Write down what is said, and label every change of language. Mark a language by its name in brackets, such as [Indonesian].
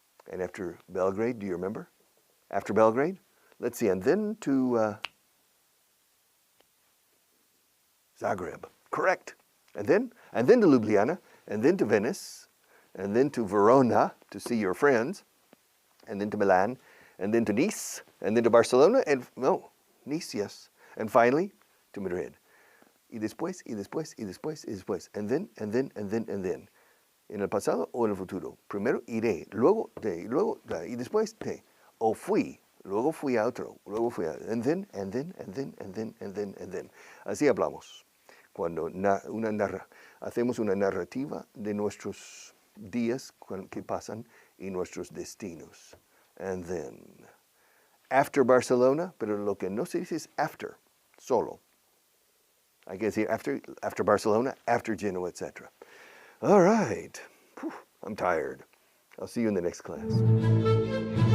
[English] And after Belgrade, do you remember? After Belgrade? Let's see, and then to Zagreb. Correct. And then to Ljubljana, and then to Venice, and then to Verona to see your friends, and then to Milan, and then to Nice, and then to Barcelona, and no, Nice, yes. And finally, to Madrid. [Spanish] Y después, y después, y después, y después. [English] And then, and then, and then, and then. [Spanish] En el pasado o en el futuro. Primero iré, luego te, luego da, y después te. O fui, luego fui a otro, luego fui a... [English] And then, and then, and then, and then, and then, and then. [Spanish] Así hablamos. Cuando hacemos una narrativa de nuestros días que pasan y nuestros destinos. [English] And then. After Barcelona, [Spanish] pero lo que no se dice es after, solo. Hay que decir [English] after Barcelona, after Genoa, [Spanish] etc. [English] All right. Whew, I'm tired. I'll see you in the next class.